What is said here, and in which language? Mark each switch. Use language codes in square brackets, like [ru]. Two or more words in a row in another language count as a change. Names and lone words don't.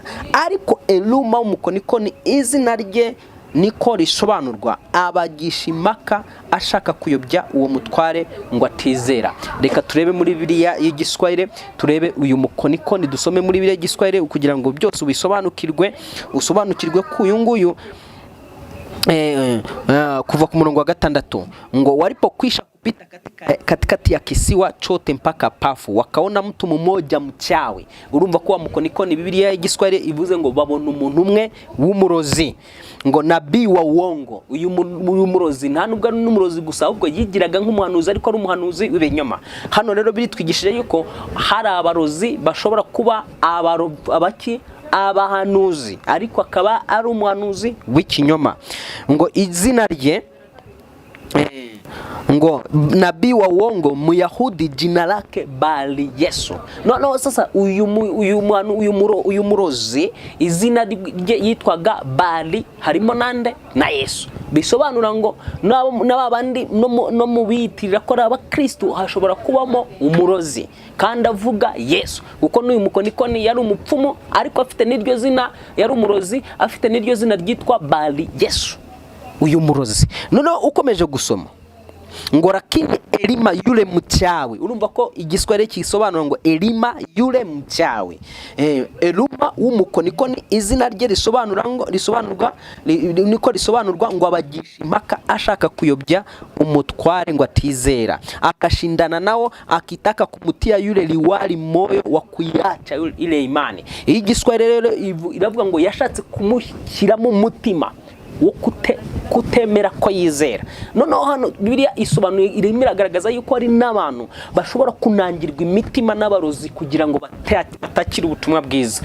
[rw] Ariko Eluma w'umukonikoni, izina rye niko risobanurwa, abagisha impaka ashaka kuyobya uwo mutware ngo atizera. Reka turebe muri Bibiliya y'Igiswahili, turebe uyu mukonikoni, dusome muri Bibiliya y'Igiswahili kugira ngo byose usobanukirwe ko uyu nguyu kuva ku murongo wa 6 ngo [sw] walipokwisha kupita katikati ya kisiwa chote mpaka Pafu, wakaona mtu mmoja mchawi. [rw] Urumva ko wa mukonikoni Bibiliya y'Igiswahili ivuze ngo babona umuntu umwe w'umurozi, ngo [sw] nabii wa uongo. [rw] Uyu murozi nta nubwo ari n'umurozi gusa, ahubwo yigiraga nk'umuhanuzi, ariko ari umuhanuzi w'ibinyoma. Hano rero biritwigishije yuko hari abarozi bashobora kuba abahanuzi, ariko akaba ari umuhanuzi w'ikinyoma. Ngo izina rye ngo [sw] nabii wa uongo Muyahudi, jina lake Bali Yesu. [rw] No sasa uyu murozi izina rye yitwaga Bali, harimo nande na Yesu. Bisobanura ngo n'abandi no mubitirira ko abakristo hashobora kubamo umurozi kandi avuga Yesu, kuko n'uyu mukonikoni yari umupfumu, ariko afite n'iryo zina, yari umurozi afite n'iryo zina ryitwa Bali Yesu, uyu murozi. None ukomeje gusoma ngo [sw] lakini Elima yule mchawi. [rw] Urumva ko Igiswahili kisobanura ngo [sw] Elima yule mchawi. [rw] Eluma w'umukonikoni, izina rye risobanurwa ngo abagisha impaka ashaka kuyobya umutware ngo atizera, [sw] akashindana nao akitaka kumutia yule liwali moyo wa kuiacha ile imani. [rw] Igiswahili rero iravuga ngo yashatse kumushyiramo umutima wo kutemera ko yizera. Noneho hano Bibiliya isobanuye irimo iragaragaza yuko hari n'abantu bashobora kunangirwa imitima n'abarozi kugira ngo batakire ubutumwa bwiza.